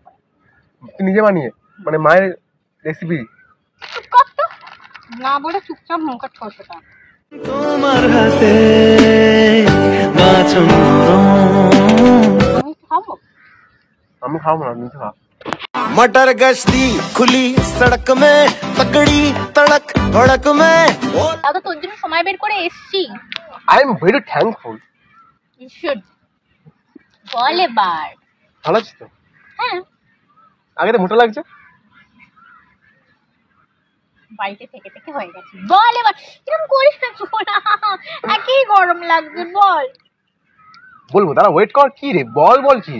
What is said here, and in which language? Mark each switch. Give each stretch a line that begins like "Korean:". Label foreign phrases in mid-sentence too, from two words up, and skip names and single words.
Bangla: তুই নিজে বানিয়ে, মানে মায়ের রেসিপি। কত না বলে চুপচাপ মুখ কাট করতে পার। তোমার হাতে নাচন আমি খাবো। আমি খাবো না, নিজে খা।
Hindi: मटर गश्ती खुली सड़क में तकड़ी तड़क भड़क में।
Bangla: তাও তো তোর জন্য সময় বের করে এসেছি।
English: I am very thankful. You should.
Bangla: বল এবার। ভালো আছিস তো? হ্যাঁ, আগে তো মোটা লাগছে। বাড়িতে থেকে থেকে হয়ে গেছে। বল এবার। কিরকম করিস না সোনা? একই গরম লাগছে, বল। বলবো, দাঁড়া ওয়েট কর। কি রে, বল বল কি?